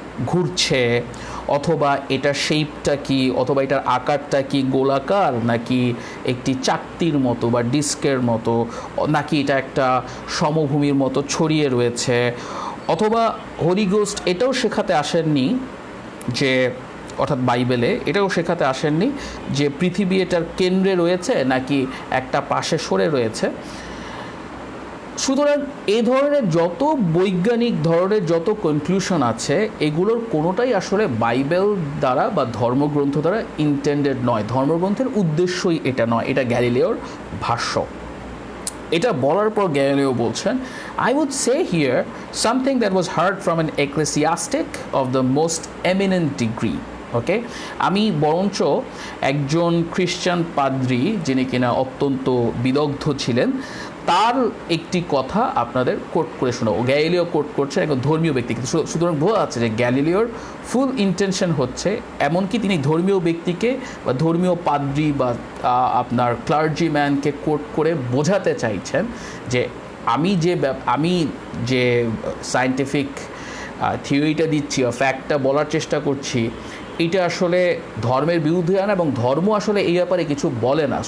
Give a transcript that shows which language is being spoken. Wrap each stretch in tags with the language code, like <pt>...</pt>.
<bn>ঘুরছে, অথবা এটার শেপটা কি, অথবা এটার আকারটা কি গোলাকার নাকি একটি চাকতির মতো বা ডিস্কের মতো, নাকি এটা একটা সমভূমির মতো ছড়িয়ে রয়েছে, অথবা হোলি গোস্ট এটাও শেখাতে আসেননি যে, অর্থাৎ বাইবেলে এটাও শেখাতে আসেননি যে পৃথিবী এটার কেন্দ্রে রয়েছে নাকি একটা পাশে সরে রয়েছে। সুতরাং এই ধরনের যত বৈজ্ঞানিক ধরনের যত কনক্লুশন আছে, এগুলোর কোনোটাই আসলে বাইবেল দ্বারা বা ধর্মগ্রন্থ দ্বারা ইন্টেন্ডেড নয়, ধর্মগ্রন্থের উদ্দেশ্যই এটা নয়। এটা গ্যালিলিওর ভাষ্য। এটা বলার পর গ্যালিলিও বলছেন,</bn> <en>I would say here something that was heard from an ecclesiastic of the most eminent degree.</en> <bn>ওকে, আমি বরঞ্চ একজন খ্রিশ্চান পাদ্রী, যিনি কিনা অত্যন্ত বিদগ্ধ ছিলেন, তার একটি কথা আপনাদের কোট করে শোনাবো। গ্যালিলিও কোট করছেন একজন ধর্মীয় ব্যক্তি, কিন্তু সুতরাং বোঝা যাচ্ছে যে গ্যালিলিওর ফুল ইন্টেনশন হচ্ছে, এমনকি তিনি ধর্মীয় ব্যক্তিকে বা ধর্মীয় পাদ্রী বা আপনার ক্লার্জিম্যানকে কোট করে বোঝাতে চাইছেন যে আমি যে সায়েন্টিফিক থিওরিটা দিচ্ছি বা ফ্যাক্টটা বলার চেষ্টা করছি, এটা আসলে ধর্মের বিরুদ্ধে না, এবং ধর্ম আসলে এই ব্যাপারে কিছু বলে না।</bn>